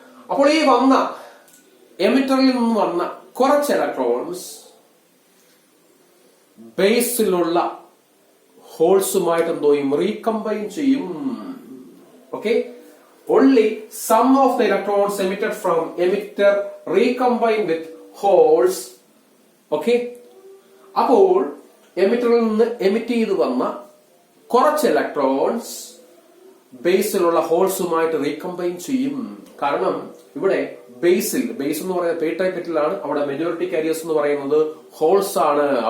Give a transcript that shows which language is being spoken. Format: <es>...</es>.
<ml>അപ്പോൾ ഈ വന്ന എമിറ്ററിൽ നിന്ന് വന്ന കുറച്ച് ഇലക്ട്രോൺസ് ബേസിലുള്ള ഹോൾസുമായിട്ട് എന്തോ റീകമ്പൈൻ ചെയ്യും.</ml> <en>Okay, only some of the electrons emitted from emitter recombine with holes.</en> <ml>Okay, അപ്പോൾ എമിറ്ററിൽ നിന്ന് എമിറ്റ് ചെയ്ത് വന്ന കുറച്ച് ഇലക്ട്രോൺസ് ബേസിലുള്ള ഹോൾസുമായിട്ട് റീകമ്പൈൻ ചെയ്യും. കാരണം ഇവിടെ ബേസ് എന്ന് പറയുന്നത് P ടൈപ്പ് മെറ്റീരിയൽ ആണ്. അവിടെ മെജോറിറ്റി കാരിയേഴ്സ് എന്ന് പറയുന്നത് ഹോൾസ് ആണ്.</ml>